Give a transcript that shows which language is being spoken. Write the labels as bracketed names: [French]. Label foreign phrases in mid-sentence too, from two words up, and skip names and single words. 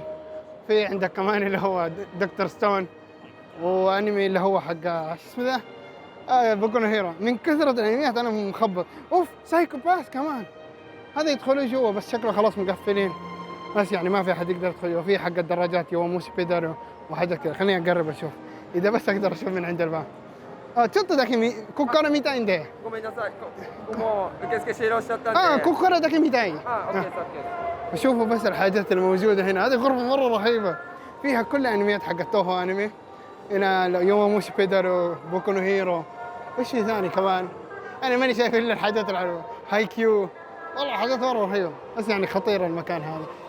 [Arabic] في عندك كمان اللي هو دكتور ستون، وانمي اللي هو حق ايش اسمه ذا بوكو نو هيرو. من كثره الانميات انا مخبط. سايكو باث كمان، هذا يدخلوا جوا بس شكله خلاص مقفلين، بس يعني ما في احد يقدر يدخل. وفي حق الدراجات يوموسي بيدر وحاجات كذا. خليني اقرب اشوف اذا بس اقدر اشوف من عند الباب. [Japanese] ちょっとだけここから見たいんで。ごめんなさい。もう受付終了しちゃったんで。ここからだけ見たい。 [Arabic] اوكي اوكي. شوفوا بس الحاجات الموجوده هنا. هذه غرفه مره رهيبه، فيها كل الانميات حق توهو انمي. هنا يوموشي بيدر وبوكو نو هيرو، وش في ثاني كمان؟ انا ماني شايف الا الحاجات الحلوه. هاي كيو، والله حاجات مره رهيبه، بس يعني خطير المكان هذا.